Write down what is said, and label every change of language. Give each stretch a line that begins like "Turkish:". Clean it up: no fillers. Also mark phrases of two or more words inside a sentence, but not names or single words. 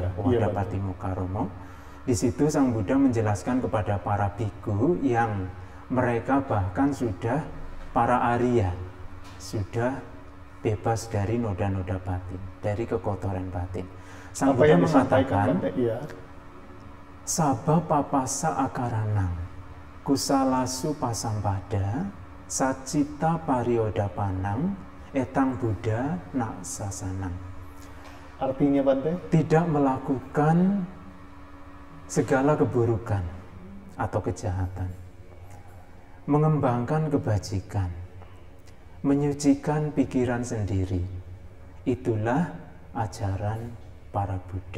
Indonesian: Ya, Owada Patimokkha Romo. Di situ Sang Buddha menjelaskan kepada para bhikkhu yang mereka bahkan sudah para Arya, sudah bebas dari noda-noda batin, dari kekotoran batin. Sang Buddha mengatakan,
Pali: Sabba papasa akaranang, kusalasu pasampada, sacita pariodapanang, etang Buddha nak sasanang.
Indonesian: Artinya Bante? Tidak melakukan segala keburukan atau kejahatan, mengembangkan kebajikan, menyucikan pikiran sendiri. Itulah ajaran para Buddha.